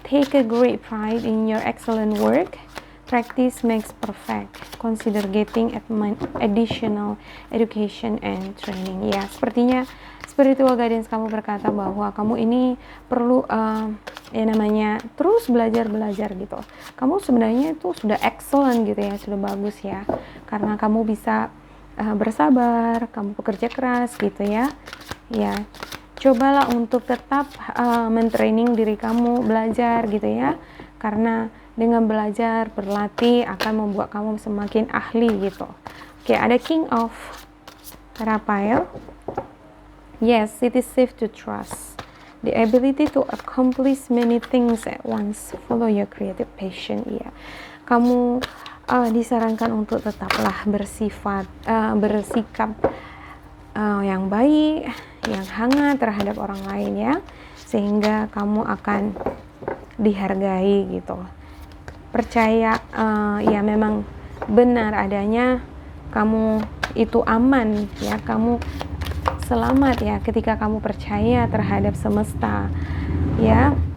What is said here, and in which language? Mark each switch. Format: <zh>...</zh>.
<en>Take a great pride in your excellent work. Practice makes perfect. Consider getting additional education and training.</en> <id>Ya, sepertinya spiritual guidance kamu berkata bahwa kamu ini perlu namanya terus belajar gitu. Kamu sebenarnya itu sudah excellent gitu ya, sudah bagus ya. Karena kamu bisa bersabar, kamu bekerja keras gitu ya. Ya, cobalah untuk tetap mentraining diri kamu, belajar gitu ya. Karena dengan belajar, berlatih akan membuat kamu semakin ahli gitu. Oke, ada</id> <en>King of Raphael. Yes, it is safe to trust. The ability to accomplish many things at once. Follow your creative passion.</en> <id>Ya, kamu disarankan untuk tetaplah bersikap yang baik, yang hangat terhadap orang lain ya, sehingga kamu akan dihargai gitu. Percaya ya memang benar adanya kamu itu aman ya, kamu selamat ya ketika kamu percaya terhadap semesta ya.</id>